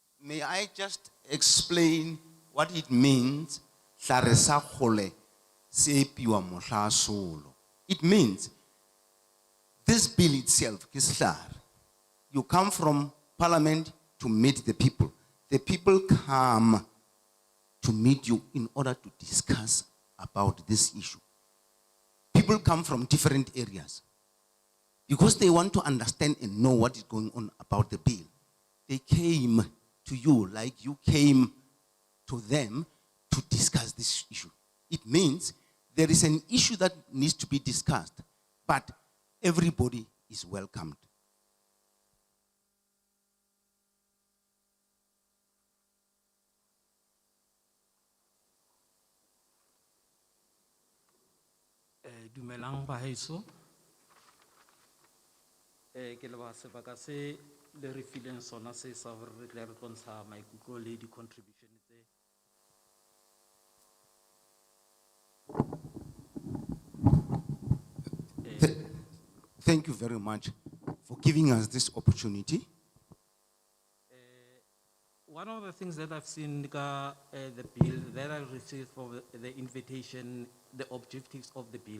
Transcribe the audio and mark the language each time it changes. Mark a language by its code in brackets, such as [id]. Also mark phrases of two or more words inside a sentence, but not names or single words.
[en] may I just explain what it means? [st] Hlare sa kgole se epiwa mohla solo. [en] It means this bill itself is hlare. You come from parliament to meet the people. The people come to meet you in order to discuss about this issue. People come from different areas because they want to understand and know what is going on about the bill. They came to you like you came to them to discuss this issue. It means there is an issue that needs to be discussed, but everybody is welcomed. [st] Dumelang baheso. Ke leba sebaka se le re fileng sona se sa hore re tle re tlontsha maikutlo le di contribution tse. [en] Thank you very much for giving us this opportunity. One of the things that I've seen the bill that I received for the invitation, the objectives of the bill.